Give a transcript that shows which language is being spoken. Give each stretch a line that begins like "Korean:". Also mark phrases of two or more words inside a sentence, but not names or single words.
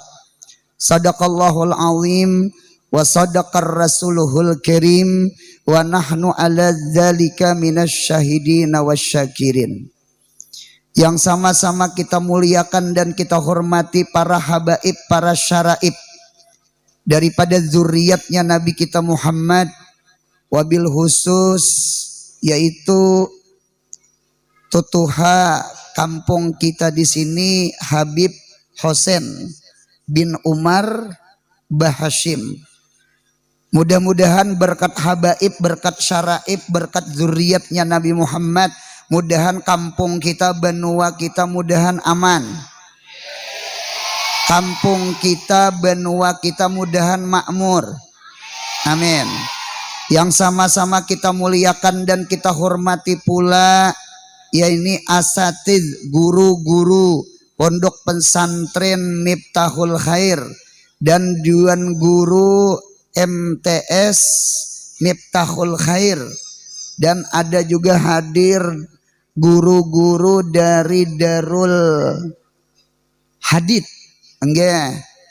Arabic: صدق الله العظيم وصدق رسوله الكريم ونحن على ذلك من الشاهدين والشاكرين.
Indonesian: Yang sama-sama kita muliakan dan kita hormati para habaib, para syaraib daripada zuriatnya Nabi kita Muhammad,
Arabic: وبالخصوص
Indonesian: yaitu tutuha kampung kita di sini Habib Hosen bin Umar Bahashim. Mudah-mudahan berkat habaib, berkat syaraib, berkat zuriatnya Nabi Muhammad, mudahan kampung kita, benua kita mudahan aman. Kampung kita, benua kita mudahan makmur. Amin. Yang sama-sama kita muliakan dan kita hormati pula ya ini asatiz, guru-guru pondok pesantren Miftahul Khair dan Dewan Guru MTS Miftahul Khair, dan ada juga hadir guru-guru dari Darul Hadith enggak,